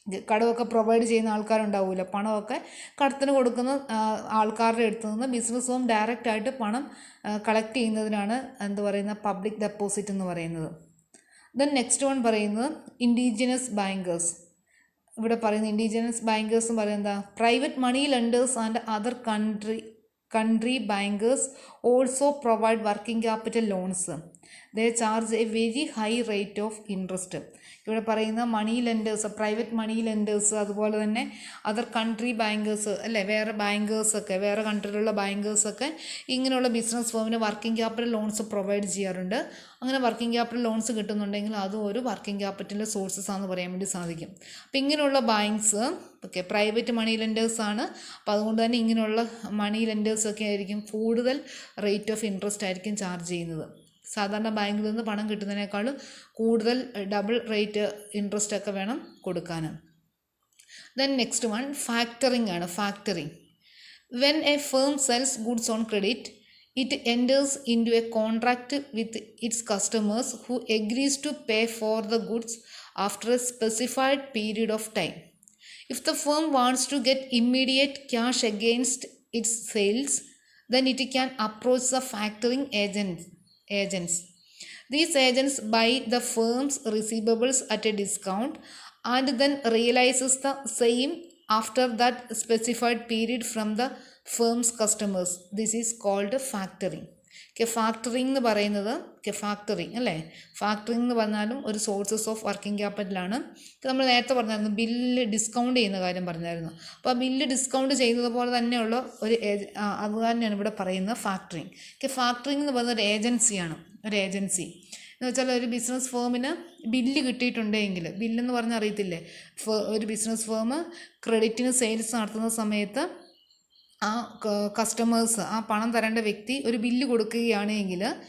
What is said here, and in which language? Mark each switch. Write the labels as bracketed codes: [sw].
[ml] കടമൊക്കെ provide ചെയ്യുന്ന ആൾക്കാരുണ്ടാവില്ല, പണമൊക്കെ കടത്തിന് കൊടുക്കുന്ന ആൾക്കാരുടെ അടുത്ത് നിന്ന് ബിസിനസ് ഫേം ഡയറക്റ്റായിട്ട് പണം കളക്ട് ചെയ്യുന്നതിനാണ് പബ്ലിക് ഡെപ്പോസിറ്റ് എന്ന് പറയുന്നത്. [en] then next one [ml] പറയുന്നത് [en] Indigenous bankers. [ml] ഇവിടെ പറയുന്ന [en] indigenous bankers [ml] എന്ന് പറയുന്നത് [en] Private money lenders and other country bankers also provide working capital loans. They charge a very high rate of interest. [ml] ഇവിടെ പറയുന്ന മണി ലെൻഡേഴ്സ്, പ്രൈവറ്റ് മണി lenders, അതുപോലെ തന്നെ അതർ കൺട്രി ബാങ്കേഴ്സ് അല്ലേ, വേറെ ബാങ്കേഴ്സൊക്കെ, വേറെ കൺട്രിയിലുള്ള ബാങ്കേഴ്സൊക്കെ ഇങ്ങനെയുള്ള business ഫേമിന് working capital loans provide ചെയ്യാറുണ്ട്. അങ്ങനെ വർക്കിംഗ് ക്യാപിറ്റൽ ലോൺസ് കിട്ടുന്നുണ്ടെങ്കിൽ അതും ഒരു വർക്കിംഗ് ക്യാപിറ്റലിൻ്റെ സോഴ്സസ് ആണെന്ന് പറയാൻ വേണ്ടി സാധിക്കും. അപ്പോൾ ഇങ്ങനെയുള്ള ബാങ്ക്സ് പ്രൈവറ്റ് മണി ലെൻഡേഴ്സാണ്. അപ്പോൾ അതുകൊണ്ട് തന്നെ ഇങ്ങനെയുള്ള മണി ലെൻഡേഴ്സൊക്കെ ആയിരിക്കും കൂടുതൽ റേറ്റ് ഓഫ് ഇൻട്രസ്റ്റ് ആയിരിക്കും ചാർജ് ചെയ്യുന്നത്. സാധാരണ ബാങ്കിൽ നിന്ന് പണം കിട്ടുന്നതിനേക്കാളും കൂടുതൽ ഡബിൾ റേറ്റ് ഇൻട്രസ്റ്റ് ഒക്കെ വേണം കൊടുക്കാൻ. [en] Then next one factoring ആണ്. Factoring when a firm sells goods on credit it enters into a contract with its customers who agrees to pay for the goods after a specified period of time. If the firm wants to get immediate cash against its sales, then it can approach the factoring agents. These agents buy the firm's receivables at a discount and then realizes the same after that specified period from the firm's customers. This is called factoring. [ml] Factoring എന്ന് പറയുന്നത് factoring അല്ലേ, factoring എന്ന് പറഞ്ഞാലും ഒരു sources of working ക്യാപിറ്റലാണ്. നമ്മൾ നേരത്തെ പറഞ്ഞായിരുന്നു bill discount ചെയ്യുന്ന കാര്യം പറഞ്ഞായിരുന്നു. അപ്പോൾ ആ ബില്ല് ഡിസ്കൗണ്ട് ചെയ്യുന്നത് പോലെ തന്നെയുള്ള ഒരു അത് തന്നെയാണ് ഇവിടെ പറയുന്നത് ഫാക്ടറിംഗ്. ഫാക്ടറിംഗ് എന്ന് പറയുന്നത് ഒരു ഏജൻസിയാണ്. ഒരു ഏജൻസി എന്ന് വെച്ചാൽ ഒരു ബിസിനസ് ഫേമിന് ബില്ല് കിട്ടിയിട്ടുണ്ടെങ്കിൽ, ബില്ലെന്ന് പറഞ്ഞാൽ അറിയത്തില്ലേ, ഒരു ബിസിനസ് ഫേം ക്രെഡിറ്റിന് സെയിൽസ് നടത്തുന്ന സമയത്ത് ആ കസ്റ്റമേഴ്സ്, ആ പണം തരേണ്ട വ്യക്തി ഒരു ബില്ല് കൊടുക്കുകയാണെങ്കിൽ